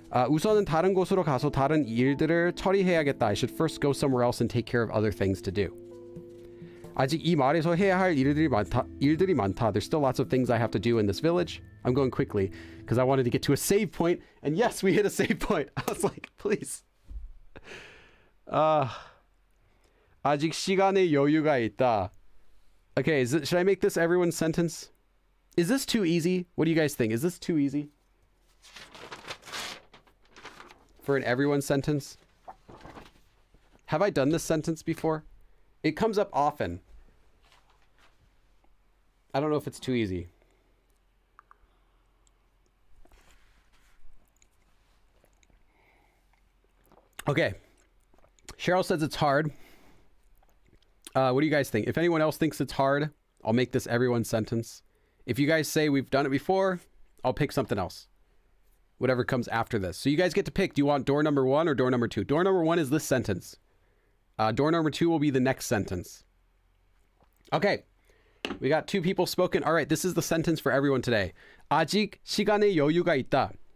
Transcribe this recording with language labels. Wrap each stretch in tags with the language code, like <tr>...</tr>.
<ko>우선은 다른 곳으로 가서 다른 일들을 처리해야겠다.</ko> <en>I should first go somewhere else and take care of other things to do.</en> <ko>아직 이 말에서 해야 할 일들이 많다.</ko> <en>There's still lots of things I have to do in this village. I'm going quickly because I wanted to get to a save point, and yes, we hit a save point. I was like, please.</en> <ko>아직 시간의 여유가 있다.</ko> <en>Okay, should I make this everyone's sentence? Is this too easy? What do you guys think? Is this too easy for an everyone sentence? Have I done this sentence before? It comes up often. I don't know if it's too easy. Okay. Cheryl says it's hard. What do you guys think? If anyone else thinks it's hard, I'll make this everyone's sentence. If you guys say we've done it before, I'll pick something else. whatever comes after this. So you guys get to pick. Do you want door number 1 or door number 2? Door number 1 is this sentence. Door number 2 will be the next sentence. Okay. We got 2 people spoken. All right, this is the sentence for everyone today.</en> <ko>아직 시간의 여유가 있다.</ko>